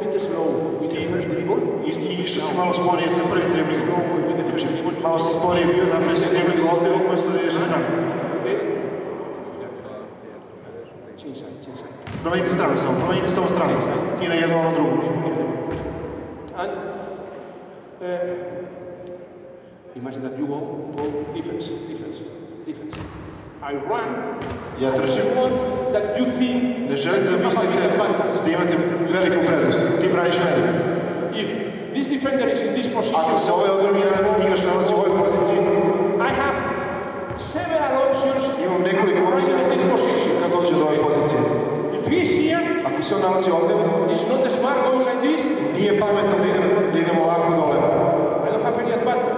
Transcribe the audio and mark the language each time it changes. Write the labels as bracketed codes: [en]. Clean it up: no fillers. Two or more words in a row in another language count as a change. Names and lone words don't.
[en] slow with the first dribble. [bs] I išao si malo sporije sa prvim driblingom. [en] Slow with the first dribble. [bs] Malo si sporije bio, napravio si dribling ovdje, umjesto da ideš na stranu. [en] Okay. Change side. [bs] Promijenite stranu samo, promijenite samo stranu. Ti na jednu, ono drugu. [en] And imagine that you go defense. I run. [bs] Ja trčim. [en] That you think [bs] Ne želim da mislite da imate veliku prednost. Ti braniš mene. [en] If this defender is in this position, [bs] Ako se ovaj odbrani igrač nalazi u ovoj poziciji, [en] I have several options. [bs] Imam nekoliko opcija kad dođe do ove pozicije. [en] If he's here, [bs] Ako se on nalazi ovdje, [en] it's not smart going like this. [bs] Nije pametno da idemo ovako dole. [en] I don't have any advantage.